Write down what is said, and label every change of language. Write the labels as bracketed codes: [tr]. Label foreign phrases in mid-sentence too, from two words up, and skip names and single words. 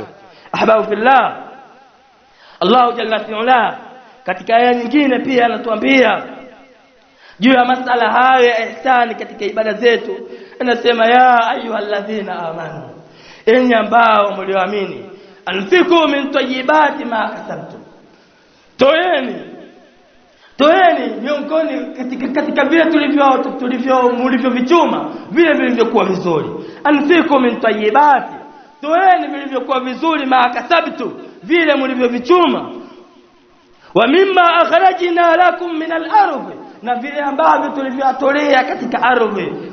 [ar] أحباب في الله, الله جل في علاه [sw] katika aya nyingine pia anatuambia juu ya masala haya ya ihsani katika ibada zetu. Anasema, [ar] يا أيها الذين آمنوا, [sw] enyi ambao mlioamini, [ar] أنفقوا من طيبات ما كسبتم, [sw] toeni miongoni katika vile tulivyovichuma, vile vilivyokuwa vizuri. [ar] أنفقوا من طيبات, [sw] toeni vilivyokuwa vizuri, [ar] ما كسبت, [sw] vile mlivyovichuma. [ar] ومما أخرجنا لكم من الأرض, [sw] na vile ambavyo tulivyotolea katika ardhi.